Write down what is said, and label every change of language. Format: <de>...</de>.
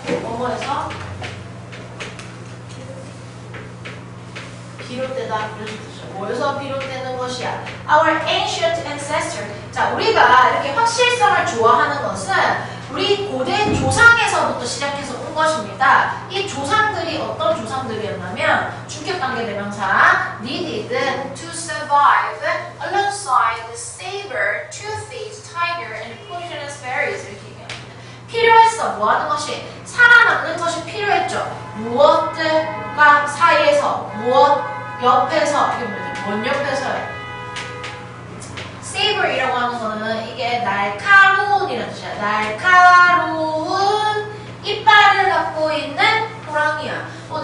<ko>뭐뭐에서 비롯되다 이런 뜻이죠. 뭐에서 비롯되는 것이야?</ko> <en>Our ancient ancestor.</en> <ko>자, 우리가 이렇게 확실성을 좋아하는 것은 우리 고대 조상에서부터 시작해서 온 것입니다. 이 조상들이 어떤 조상들이었냐면 주격관계 대명사</ko> <en>needed to survive alongside the saber, toothed tiger, and poisonous berries</en> <ko>이렇게 얘기합니다. 필요했어. 뭐 하는 것이? 살아남는 것이 필요했죠. 무엇들과 사이에서, 무엇 옆에서, 이게 뭐지? 뭔 옆에서요? saber이라고 하는 거는 이게 날카로운이라는 뜻이야. 날카로운 이빨을 갖고 있는 호랑이야.</ko>